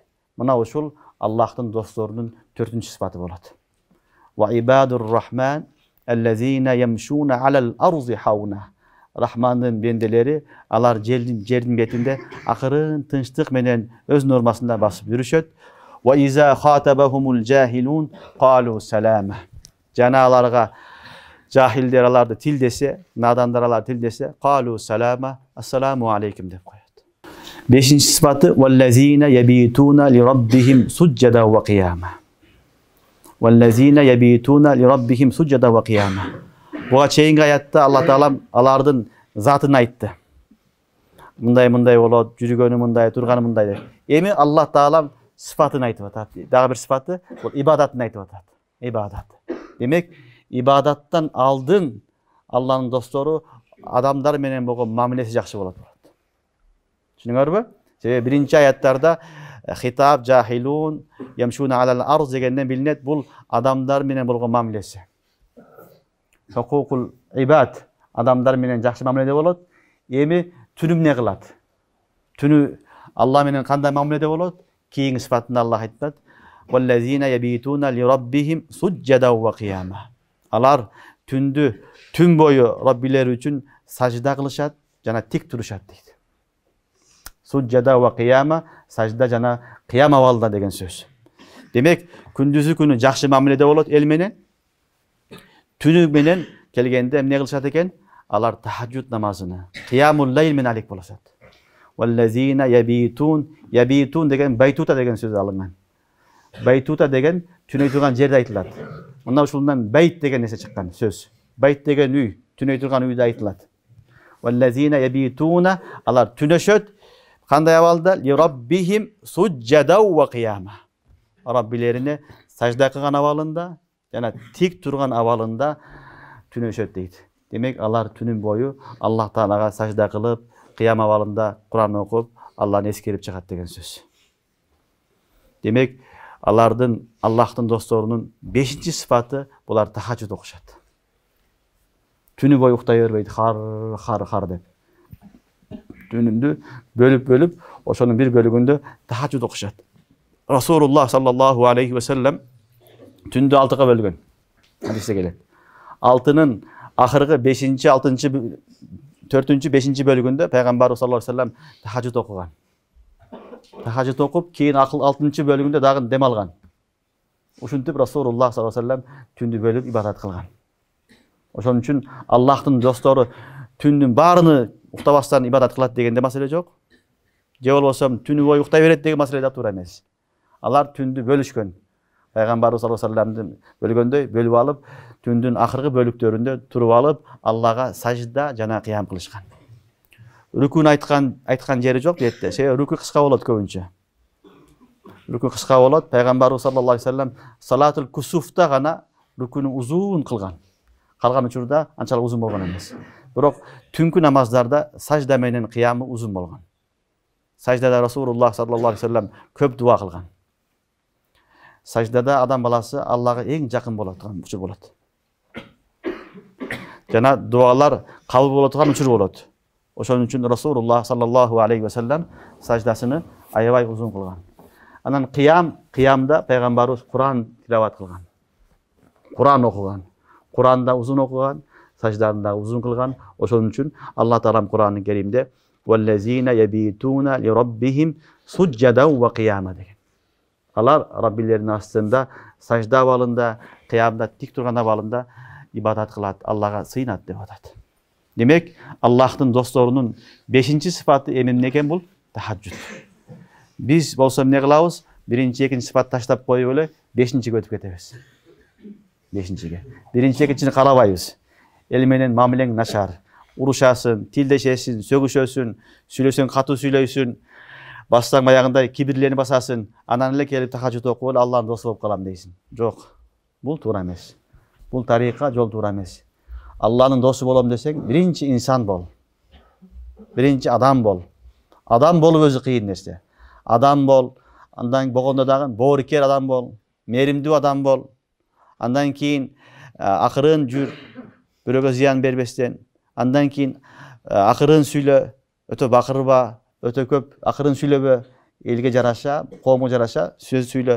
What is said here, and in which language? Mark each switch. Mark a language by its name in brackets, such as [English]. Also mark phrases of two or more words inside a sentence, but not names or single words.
[Kyrgyz] Мына ушул Аллахтын досторунун 4-нчү сыпаты болот. [Arabic] وعباد الرحمن الذين يمشون على الأرض هونا. [Kyrgyz] Рахмандын бенделери алар жердин бетинде акырын тынчтык менен өз нормасында басып жүрүшөт. [Arabic] وإذا خاطبهم الجاهلون قالوا سلاما. [Kyrgyz] Жана аларга жахилдер аларды тилдесе, надандар аларды тилдесе, [Arabic] قالوا سلاما، السلام عليكم [Kyrgyz] деп коет. [Arabic] 5-нчи сыпаты والذين يبيتون لربهم سجدا وقياما. والذين يبيتون لربهم سجدا وقياما. [Kyrgyz] Буга чейинки аятта Аллах Таалам алардын затын айтты. Мындай болот, жүргөнү мындай, турганы мындай деп. Эми Аллах Таалам сыпатын айтып атат. Дагы бир сыпаты бул ибадатын айтып атат. Ибадат. Демек, ибадаттан алдын Алланын достору адамдар менен болгон мамилеси жакшы болот. Түшүнүңөрбү? Себеби биринчи аяттарда [Arabic] خطاب جاهلون يمشون على الأرض [Kyrgyz] дегенден билинет, бул адамдар менен болгон мамилеси. [Arabic] حقوق العباد, [Kyrgyz] адамдар менен жакшы мамиледе болот. Эми түнү эмне кылат? Түнү Алла менен кандай мамиледе болот? Кийинки сыпатында Аллах айтат: [Arabic] "والذين يبيتون لربهم سجدا وقياما." [Kyrgyz] Алар түндү түн бою Раббилери үчүн сажда кылышат жана тик турушат дейт. [Arabic] سجدا وقياما, [Kyrgyz] сажда жана кыям абалда деген сөз. Демек, күндүзү күнү жакшы мамиледе болот эл менен. Түнү менен келгенде эмне кылышат экен? Алар тахажжуд намазыны, [Arabic] قيام الليل [Kyrgyz] менен алек болушат. [Arabic] والذين يبيتون [Kyrgyz] деген байтута деген сөз алынган. Байтута деген түнөй турган жерде айтылат. Мына ушундан байт деген нерсе чыккан сөз. Байт деген үй, түнөй турган үйдө айтылат. [Arabic] والذين يبيتون, [Kyrgyz] алар түнөшөт. Кандай абалда? [Arabic] لربهم سجدا وقياما. [Kyrgyz] Раббилерине сажда кылган абалында жана тик турган абалында түнөшөт дейт. Демек, алар түнүн бою Аллах Таалага сажда кылып, кыям абалында Кур'ан окуп, Алланы эскерип чыгат деген сөз. Демек, алардын Аллахтын досторунун 5-нчи сыпаты булар тахажжуд окушат. Түнү бою уктай бербейт, хар деп. Түнүндү бөлүп, ошонун бир бөлүгүндө тахажжуд окушат. Расулуллах [Arabic] صلى الله عليه وسلم [Kyrgyz] түндү 6га бөлгөн. Хадисте келет. 6-нын акыркы 5-нчи, 6-нчы, 4-нчү, 5-нчи бөлүгүндө пайгамбарыбыз [Arabic] صلى الله عليه وسلم [Kyrgyz] тахажжуд окуган. Тахажжуд окуп, кийин 6-нчы бөлүгүндө дагы дем алган. Ушинтип Расулуллах [Arabic] صلى الله عليه وسلم [Kyrgyz] түндү бөлүп ибадат кылган. Ошон үчүн Аллахтын достору түндүн баарыны уктабастан ибадат кылат дегенде маселе жок. Же болбосо түнү бою уктай берет деген маселе да туура эмес. Алар түндү бөлүшкөн. Пайгамбарыбыз [Arabic] صلى الله عليه وسلم [Kyrgyz] бөлгөндөй бөлүп алып, түндүн акыркы бөлүктөрүндө туруп алып, Аллага сажда жана кыям кылышкан. Рүкүн айткан жери жок детте. Себеби рүкү кыска болот көбүнчө. Рүкү кыска болот. Пайгамбарыбыз [Arabic] صلى الله عليه وسلم صلاة الكسوف [Kyrgyz] гана рүкүнү узун кылган. Калган учурда анчалык узун болгон эмес. Бирок түнкү намаздарда сажда менен кыямы узун болгон. Саждада Расулуллах [Arabic] صلى الله عليه وسلم [Kyrgyz] көп дуа кылган. Саждада адам баласы Аллага эң жакын болот турган учур болот. Жана дуалар кабыл боло турган учур болот. Ошон үчүн Расулуллах [Arabic] صلى الله عليه وسلم [Kyrgyz] саждасыны аябай узун кылган. Анан кыямда пайгамбарыбыз Куран тилават кылган. Куран окуган. Куранда узун окуган, саждарында узун кылган. Ошон үчүн Аллах Таалам Куранын Керимде [Arabic] "والذين يبيتون لربهم سجدا وقياما" [Kyrgyz] деген. Алар Раббилеринин астында сажда абалында, кыямда тик турган абалында ибадат кылат, Аллага сыйынат деп атат. Демек, Аллахтын досторунун 5-чи сыфаты эмне экен бул? Тахаджуд. Биз болсо эмне кылабыз? 1-чи, 2-чи сыфат таштап коюп эле 5-чиге өтүп кетебиз. 5-чиге. 1-чи, 2-чини карабайбыз. Эл менен мамилең начар. Урушасың, тилдешесиң, сөгүшөсүң, сүйлөсөң катуу сүйлөйсүң, бассаң баягындай кибирлени басасың, анан эле келип тахаджуд окуп эле Аллахтын досу болуп калам дейсиң. Жок. Бул туура эмес. Бул тарикка жол туура эмес. Аллахтын досу болом десең, 1-чи инсан бол. 1-чи адам бол. Адам болуп өзү кыйын нерсе. Адам бол, андан болгондо дагы боорукер адам бол, мээримдүү адам бол. Андан кийин акырын жүр, бирөөгө зыян бербестен. Андан кийин акырын сүйлө, өтө бакырба, өтө көп акырын сүйлөбө, элге жараша, коомго жараша сөз сүйлө.